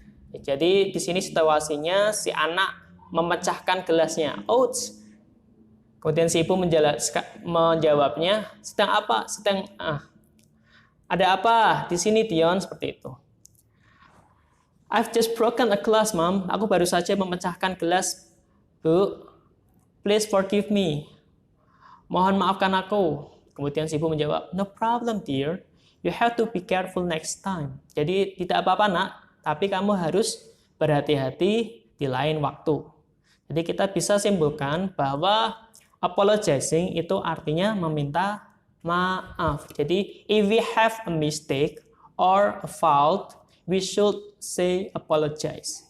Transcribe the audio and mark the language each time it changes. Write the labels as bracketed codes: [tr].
[id] Jadi di sini situasinya si anak memecahkan gelasnya. Ouch. Kemudian si ibu menjawabnya, sedang apa? Ada apa di sini, Dion? Seperti itu. [en] I've just broken a glass, Mom. [id] Aku baru saja memecahkan gelas, Bu. [en] Please forgive me. [id] Mohon maafkan aku. Kemudian si ibu menjawab, [en] no problem, dear. You have to be careful next time. [id] Jadi tidak apa-apa, nak. Tapi kamu harus berhati-hati di lain waktu. Jadi kita bisa simpulkan bahwa apologizing itu artinya meminta maaf. [en] Jadi if we have a mistake or a fault, we should say apologize.